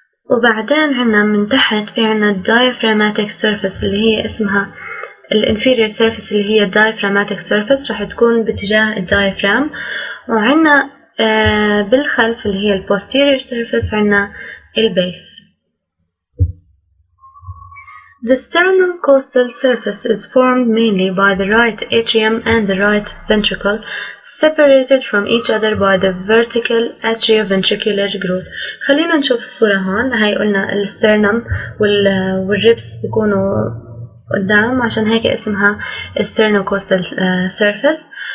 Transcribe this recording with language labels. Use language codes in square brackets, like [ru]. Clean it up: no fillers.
[ar] وبعدين عنا من تحت في عنا diaphragmatic surface اللي هي اسمها الانفيريور surface اللي هي diaphragmatic surface، راح تكون باتجاه الدايفرام. وعنا بالخلف اللي هي posterior surface عنا البيس. [en] The sternocostal surface is formed mainly by the right atrium and the right ventricle, separated from each other by the vertical atrioventricular groove. [ar] خلينا نشوف الصورة هون. هاي قلنا السترنم والريبس بيكونوا قدام، عشان هيك اسمها sternocostal surface.